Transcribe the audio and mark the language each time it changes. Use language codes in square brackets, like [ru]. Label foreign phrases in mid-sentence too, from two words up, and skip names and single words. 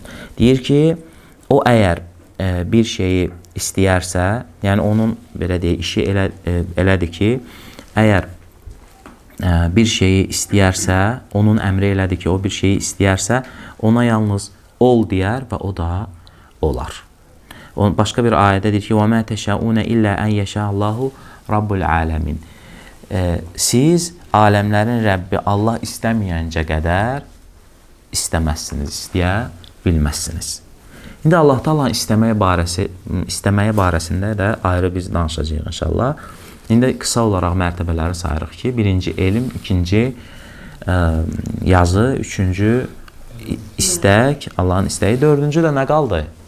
[az] Deyir ki, o əgər bir şeyi istəyərsə, yəni onun belə deyək, işi elədir ki, əgər bir şeyi istəyərsə, onun əmri elədir ki, o bir şeyi istəyərsə, ona yalnız ol deyər və o da olar. Başqa bir ayədə deyir ki, [ar] وَمَا تَشَاءُونَ إِلَّا أَنْ يَشَاءَ اللّٰهُ رَبُّ الْعَالَمِينَ. [az] Siz aləmlərin Rəbbi Allah istəməyəncə qədər istəməzsiniz, istəyə bilməzsiniz. İndi Allah Taala'nın istəməyi barəsində də ayrı biz danışacağıq inşallah. İndi qısa olaraq mərtəbələri sayırıq ki, birinci elm, ikinci yazı, üçüncü istək, Allahın istəyi, dördüncü də nə qaldı?